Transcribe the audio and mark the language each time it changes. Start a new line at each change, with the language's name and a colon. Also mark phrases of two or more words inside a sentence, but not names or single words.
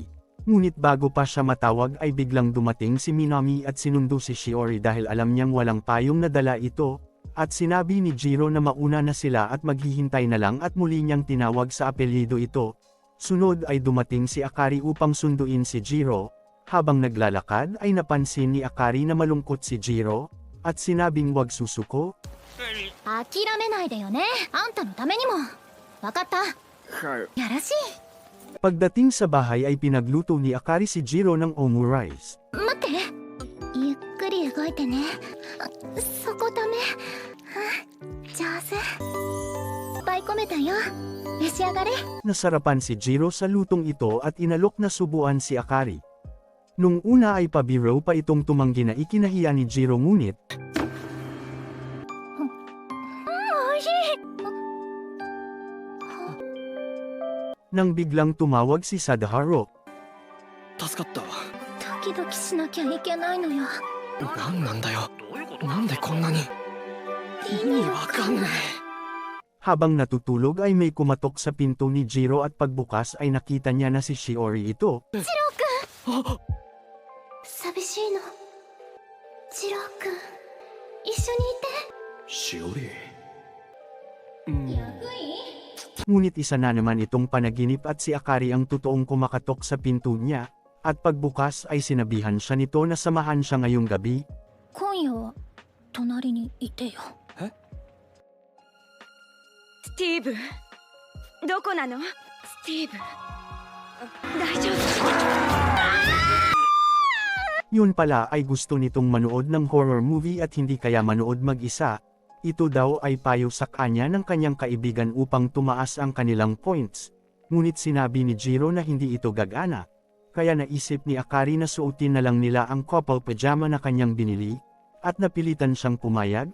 Filipino: Ngunit bago pa siya matawag ay biglang dumating si Minami at sinundo si Shiori dahil alam niyang walang payong na dala ito, at sinabi ni Jiro na mauna na sila at maghihintay na lang at muli niyang tinawag sa apelyido ito. Sunod ay dumating si Akari upang sunduin si Jiro. Habang naglalakad ay napansin ni Akari na malungkot si Jiro, at sinabing wag susuko.
Japanese: 諦めないでよね、あんたのためにも。わかった。やらしい。
Filipino: Pagdating sa bahay ay pinagluto ni Akari si Jiro ng omurice.
Japanese: 待って、ゆっくり動いてね。そこダメ。上手。いっぱい込めたよ。召し上がれ。
Filipino: Nasarapan si Jiro sa lutong ito at inalok na subuan si Akari. Nung una ay pabiro pa itong tumanggi na ikinahiya ni Jiro ngunit,
Japanese: おいしい。
Filipino: nang biglang tumawag si Sadaharo.
Japanese: 助かったわ。ドキドキしなきゃいけないのよ。何なんだよ。なんでこんなに。意味わかんない。
Filipino: Habang natutulog ay may kumatok sa pinto ni Jiro at pagbukas ay nakita niya na si Shiori ito.
Japanese: 寂しいの。ジロー君、一緒にいて。しおり。役員？
Filipino: Ngunit isa na naman itong panaginip at si Akari ang totoong kumakatok sa pinto niya, at pagbukas ay sinabihan siya nito na samahan siya ngayong gabi.
Japanese: 今夜は隣にいてよ。スティーブ、どこなの？スティーブ、大丈夫？
Filipino: Yun pala ay gusto nitong manood ng horror movie at hindi kaya manood mag-isa. Ito daw ay payo sa kanya ng kanyang kaibigan upang tumaas ang kanilang points. Ngunit sinabi ni Jiro na hindi ito gagana. Kaya naisip ni Akari na suotin na lang nila ang couple pajama na kanyang binili, at napilitan siyang pumayag.